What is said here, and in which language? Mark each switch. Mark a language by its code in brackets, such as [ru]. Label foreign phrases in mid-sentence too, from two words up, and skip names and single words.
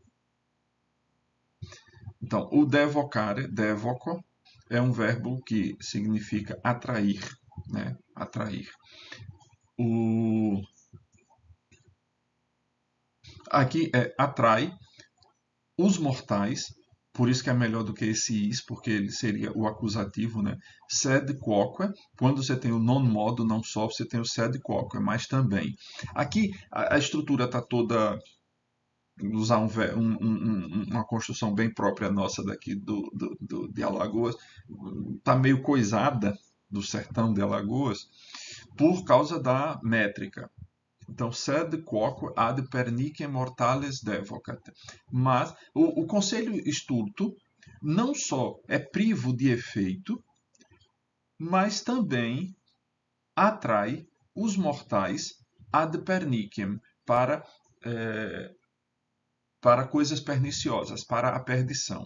[pt] Então, o [la] devocare, devoco, [pt] é um verbo que significa atrair, né? Atrair. Aqui é atrai os mortais, por isso que é melhor do que esse is, porque ele seria o acusativo, né? [la] Sed quoque, [pt] quando você tem o [la] non modo, [pt] não só, você tem o [la] sed quoque, [pt] mas também. Aqui a estrutura está toda, usar uma construção bem própria nossa daqui de Alagoas, está meio coisada do sertão de Alagoas, por causa da métrica. Então, [la] sed quoque ad perniciem mortales devocat. [pt] Mas o conselho estulto não só é privo de efeito, mas também atrai os mortais [la] ad perniciem, [pt] para coisas perniciosas, para a perdição.